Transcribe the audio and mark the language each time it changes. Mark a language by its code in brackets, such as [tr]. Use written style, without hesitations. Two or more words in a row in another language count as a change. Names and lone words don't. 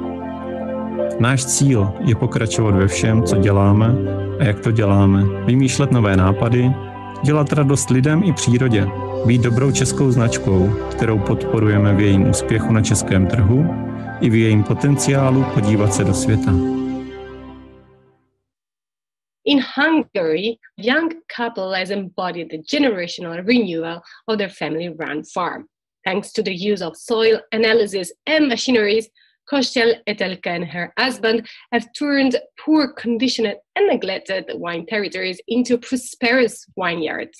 [cs] Náš cíl je pokračovat ve všem, co děláme a jak to děláme, vymýšlet nové nápady, dělat radost lidem i přírodě, být dobrou českou značkou, kterou podporujeme v jejím úspěchu na českém trhu i v jejím potenciálu podívat se do světa. [en] In Hungary, a young couple has embodied the generational renewal of their family-run farm. Thanks to the use of soil analysis and machineries, Kostiel Etelka and her husband have turned poor conditioned and neglected wine territories into prosperous vineyards.